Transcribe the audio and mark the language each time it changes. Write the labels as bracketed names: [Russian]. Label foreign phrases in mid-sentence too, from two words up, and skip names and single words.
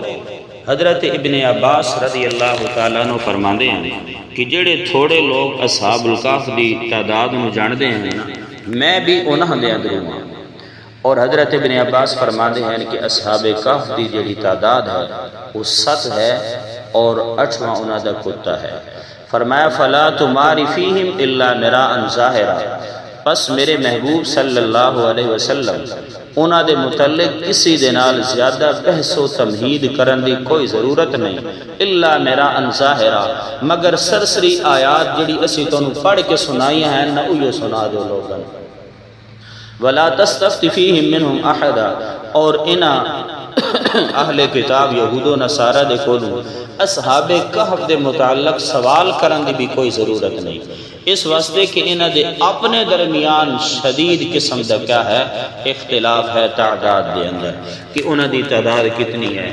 [Punjabi] حضرت ابن عباس رضی اللہ تعالیٰ عنہ فرماندے ہیں کہ جڑے تھوڑے لوگ اصحاب الکہف دی تعداد نو جاندے ہیں میں بھی انہاں دے اندروں ہوں۔ اور حضرت ابن عباس فرماندے ہیں کہ اصحاب کہف دی جڑی تعداد ہے وہ 7 ہے اور 8واں انہاں دا کتا ہے۔ فرمایا [Arabic] فلا تماری فیہم الا مراء ظاہرا، [Punjabi] پس میرے محبوب صلی اللہ علیہ وسلم انہاں دے متعلق کسی دے نال زیادہ بحث و تمہید کرن دی کوئی ضرورت نہیں، [Arabic] الا مراء ظاہرا، [Punjabi] مگر سرسری آیات جڑی اسی تانوں پڑھ کے سنائی ہیں نہ اوہی سنا دو لوگاں۔ [Arabic] وَلَا تَسْتَفْتِ فِيهِمْ مِنْهُمْ أَحَدًا، [Punjabi] اور انہاں اہل کتاب یہود و نصارہ دے کولوں اصحاب کہف دے متعلق سوال کرن دی بھی کوئی ضرورت نہیں، اس واسطے کہ انہاں دے اپنے درمیان شدید قسم دا کیا ہے؟ اختلاف ہے تعداد دے اندر کہ انہاں دی تعداد کتنی ہے۔